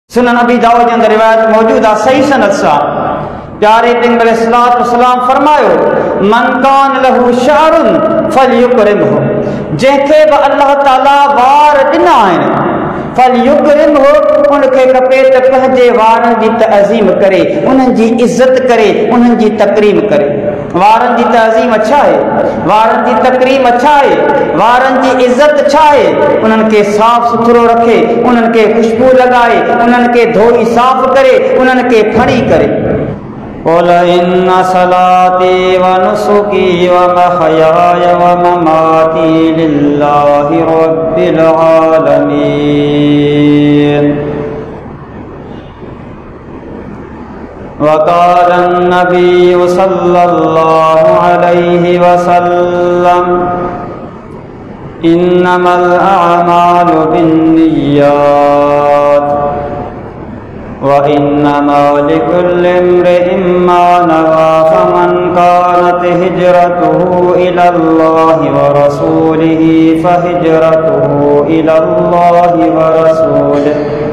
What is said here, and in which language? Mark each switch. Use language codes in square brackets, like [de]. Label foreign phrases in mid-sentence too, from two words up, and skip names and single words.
[sd] सुनन अबी दाऊद के अंदर रिवायत मौजूद आहे सही सनद सां। प्यारे पैगंबर [ar] عليه الصلاة والسلام [sd] फरमायो, [ar] من كان له شعر فليكرمه, [sd] जंहिंखे बि अल्लाह ताला वार ॾिना आहिनि फलयुकरिमहु, उनखे खपे त पंहिंजे वारनि जी तअज़ीम करे, उन्हनि जी इज़त करे, उन्हनि जी तकरीम करे। वारनि जी तअज़ीम छा आहे? वारनि जी तकरीम छा आहे? वारनि जी इज़त छा आहे? उन्हनि खे साफ़ सुथरो रखे, उन्हनि खे खुशबू लॻाए, उन्हनि खे धोई साफ़ करे, उन्हनि खे फणी करे। [ar] قل إن صلاتي ونسكي ومحياي ومماتي لله رب العالمين. وقال النبي صلى الله عليه وسلم إنما الأعمال بالنيات وإنما لكل امرئ ما نوى فمن كانت هجرته إلى الله ورسوله فهجرته إلى الله ورسوله